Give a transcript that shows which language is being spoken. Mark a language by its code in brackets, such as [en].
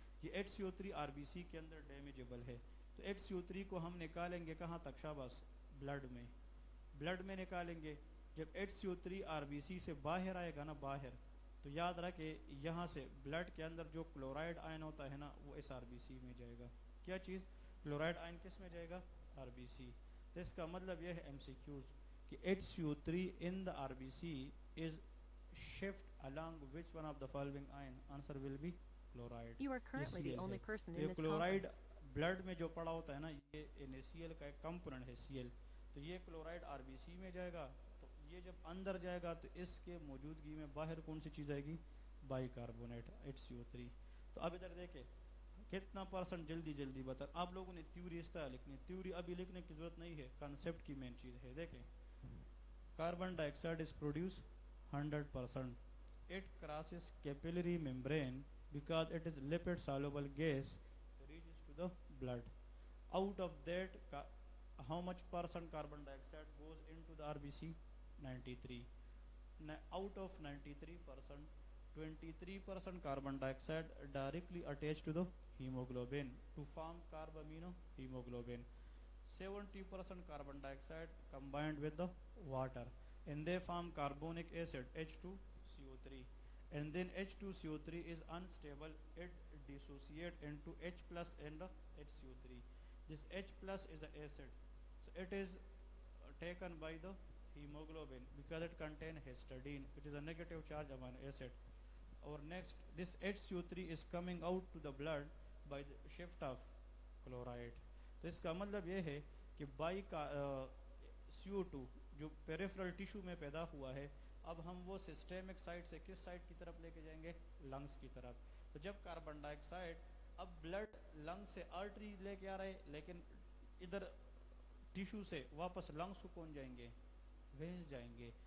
[ur] یہ HCO3 RBC کے اندر ڈیمیجیبل ہے. تو HCO3 کو ہم نکالیں گے کہاں تک؟ شاباش، بلڈ میں. بلڈ میں نکالیں گے. جب HCO3 RBC سے باہر آئے گا نا، باہر، تو یاد رکھے یہاں سے بلڈ کے اندر جو کلورائڈ آئن ہوتا ہے نا وہ اس RBC میں جائے گا. کیا چیز؟ کلورائڈ آئن کس میں جائے گا؟ RBC. تو اس کا مطلب یہ ہے MCQs کہ [en] HCO3 in the RBC is shift along which one of the following ion? Answer will be chloride. You are currently the only person in this [ur] chloride [en] conference. [ur] Blood میں جو پڑا ہوتا ہے نا یہ NaCl کا ایک کمپوننٹ ہے Cl. تو یہ کلورائڈ RBC میں جائے گا. تو یہ جب اندر جائے گا تو اس کے موجودگی میں باہر کون سی چیز آئے گی؟ By carbonate HCO3. تو اب ادھر دیکھیں کتنا پرسنٹ جلدی جلدی بتا. آپ لوگوں نے تھیوری اس طرح لکھنی, تھیوری ابھی لکھنے کی ضرورت نہیں ہے, کنسیپٹ کی مین چیز ہے. دیکھیں [en] Carbon dioxide is produce 100%. It crosses capillary membrane because it is lipid soluble gas reaches to the blood. Out of that, how much percent carbon dioxide goes into the RBC? 93. Out of 93%, 23% carbon dioxide directly attached to the hemoglobin to form carbamino hemoglobin. 70% carbon dioxide combined with the water and they form carbonic acid H2CO3, and then H2CO3 is unstable, it dissociates into H plus and HCO3. This H plus is the acid, so it is taken by the hemoglobin because it contains histidine which is a negative charge amino acid. Or next, this HCO3 is coming out to the blood by the shift of chloride. [ur] تو اس کا مطلب یہ ہے کہ by کا CO2 جو peripheral tissue میں پیدا ہوا ہے, اب ہم وہ سسٹیمک سائٹ سے کس سائٹ کی طرف لے کے جائیں گے؟ لنگس کی طرف. تو جب کاربن ڈائی آکسائڈ اب بلڈ لنگ سے آرٹری لے کے آ رہے, لیکن ادھر ٹیشو سے واپس لنگس کو کون جائیں گے؟ وینز جائیں گے.